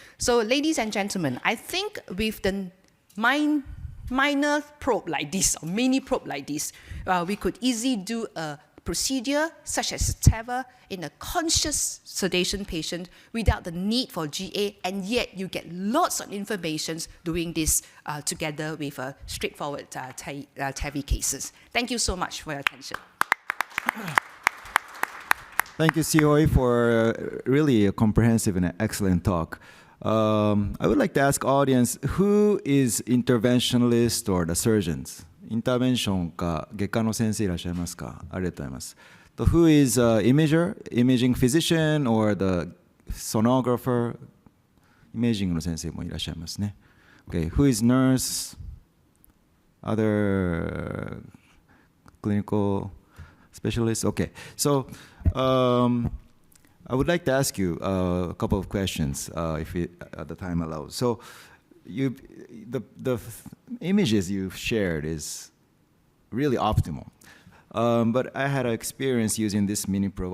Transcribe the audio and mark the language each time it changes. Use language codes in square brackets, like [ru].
[en] So ladies and gentlemen, I think with the minor probe like this, or mini probe like this, we could easily do a procedure such as TAVR in a conscious sedation patient without the need for GA, and yet you get lots of information doing this together with a straightforward TAVI cases. Thank you so much for your attention. Thank you, Sioi, for really a comprehensive and excellent talk. I would like to ask audience, who is interventionalist or the surgeons? [ja] インターベンションか外科の先生いらっしゃいますか？ありがとうございます。 [en] Who is imaging physician or the sonographer? [ja] イメージングの先生もいらっしゃいますね。 [en] Okay, who is nurse? Other clinical specialists? Okay, so I would like to ask you a couple of questions, if the time allows. So, the images you've shared is really optimal, but I had an experience using this mini probe.